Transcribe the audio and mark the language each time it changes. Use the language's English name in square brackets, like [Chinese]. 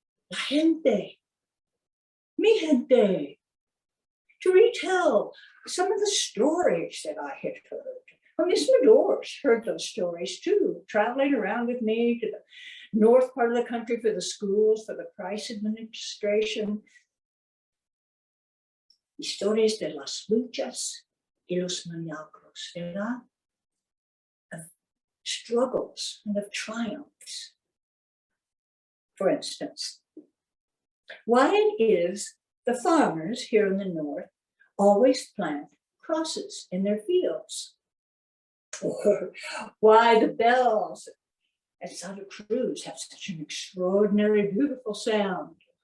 [Spanish] La gente, mi gente. [English] To retell some of the stories that I had heard. Well, Miss Medores heard those stories too, traveling around with me to the north part of the country for the schools, for the Price administration. [Spanish] Historias de las luchas y los milagros, ¿verdad? [English] Of struggles and of triumphs. For instance, why it is the farmers here in the north always plant crosses in their fields. Or why the bells at Santa Cruz have such an extraordinary, beautiful sound.